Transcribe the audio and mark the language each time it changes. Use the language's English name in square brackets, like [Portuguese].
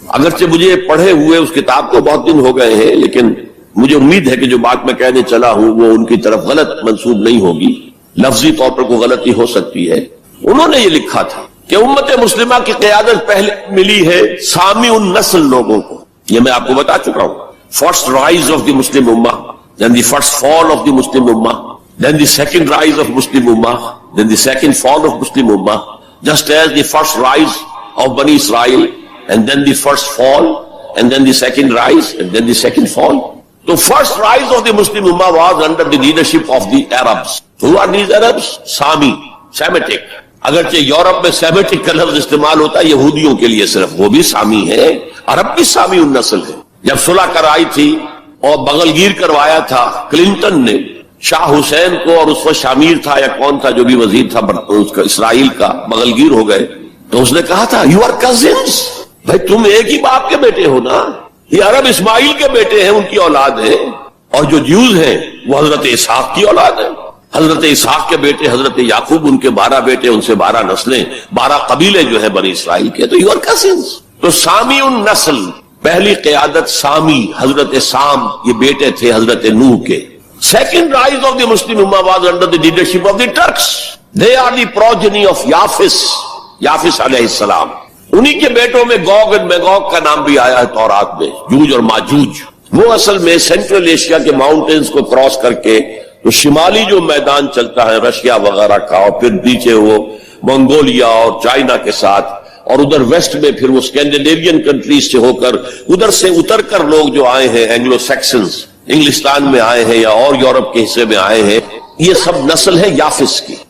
[Urdu] اگرچہ مجھے پڑھے ہوئے اس کتاب کو بہت دن ہو گئے ہیں، لیکن مجھے امید ہے کہ جو بات میں کہنے چلا ہوں وہ ان کی طرف غلط منسوب نہیں ہوگی، لفظی طور پر کوئی غلطی ہو سکتی ہے. انہوں نے یہ لکھا تھا کہ امت مسلمہ کی قیادت پہلے ملی ہے سامی النسل لوگوں کو. یہ میں آپ کو بتا چکا ہوں. [English] First rise of the Muslim امہ، then the first fall of the Muslim امہ، then the second rise of Muslim Ummah, then the second fall of Muslim Ummah, just as the first rise of Bani Israel, and then the first fall, and then the second rise, and then the second fall. The first rise of the Muslim Ummah was under the leadership of the Arabs. Who are these Arabs? Sami, Semitic. [Urdu] اگرچہ Europe میں Semitic کا لفظ استعمال ہوتا ہے یہودیوں کے لیے صرف، وہ بھی سامی ہے، عرب بھی سامی النسل ہے. جب صلح کرائی تھی اور بغل گیر کروایا تھا کلنٹن نے شاہ حسین کو، اور اس وقت شامیر تھا یا کون تھا جو بھی وزیر تھا اس کا اسرائیل کا، بغل گیر ہو گئے، تو اس نے کہا تھا [English] you are cousins, [Urdu] بھائی تم ایک ہی باپ کے بیٹے ہو نا. یہ عرب اسماعیل کے بیٹے ہیں، ان کی اولاد ہے، اور جو جیوز ہیں وہ حضرت اسحاق کی اولاد ہے. حضرت اسحاق کے بیٹے حضرت یعقوب، ان کے 12 بیٹے، ان سے 12 نسلیں، 12 قبیلے جو ہیں بنی اسرائیل کے، تو [English] You are cousins. [Urdu] تو سامی النسل، پہلی قیادت سامی، حضرت سام، یہ بیٹے تھے حضرت نوح کے. [English] Second rise of the Muslim Ummah was under the leadership of the Turks. They are the progeny of Yafis علیہ السلام. [Urdu] انہی کے بیٹوں میں گوگ اور میگوگ کا نام بھی آیا ہے تورات میں، جوج اور ماجوج. وہ اصل میں سینٹرل ایشیا کے ماؤنٹینز کو کراس کر کے تو شمالی جو میدان چلتا ہے رشیا وغیرہ کا، اور پھر پیچھے وہ منگولیا اور چائنا کے ساتھ، اور ادھر ویسٹ میں پھر وہ اسکینڈینیوین کنٹریز سے ہو کر ادھر سے اتر کر لوگ جو آئے ہیں اینگلو سیکسنز، انگلستان میں آئے ہیں یا اور یورپ کے حصے میں آئے ہیں، یہ سب نسل ہے یافس کی.